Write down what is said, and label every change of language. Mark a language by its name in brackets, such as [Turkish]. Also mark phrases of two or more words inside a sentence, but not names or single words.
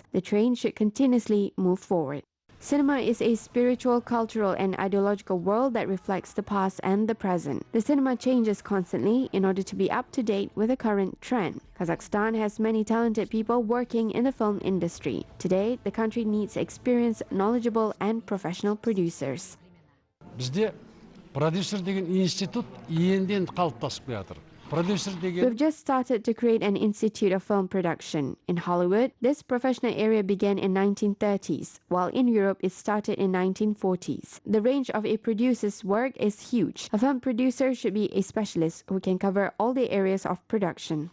[English] The train should continuously move forward. Cinema is a spiritual, cultural, and ideological world that reflects the past and the present. The cinema changes constantly in order to be up to date with the current trend. Kazakhstan has many talented people working in the film industry. Today, the country needs experienced, knowledgeable, and professional producers. [Kazakh] Бізде продюсер деген институт енді қалыптасып жатыр. [English] We've just started to create an institute of film production. In Hollywood, this professional area began in 1930s, while in Europe it started in 1940s. The range of a producer's work is huge. A film producer should be a specialist who can cover all the areas of production.